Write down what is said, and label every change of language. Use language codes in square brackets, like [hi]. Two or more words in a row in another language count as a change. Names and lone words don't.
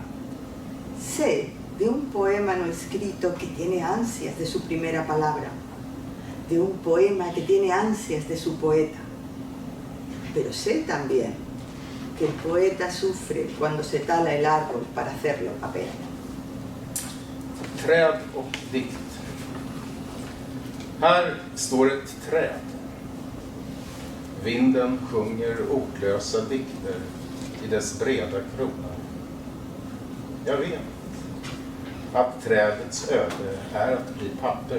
[es] Sé de un poema no escrito que tiene ansias de su primera palabra. De un poema que tiene ansias de su poeta. Pero sé también que el poeta sufre cuando se tala el árbol para hacerlo papel. [sv] Träd och dikt. Här står ett träd. Vinden sjunger ordlösa dikter i dess breda krona. Jag vet att trädets öde är att bli papper.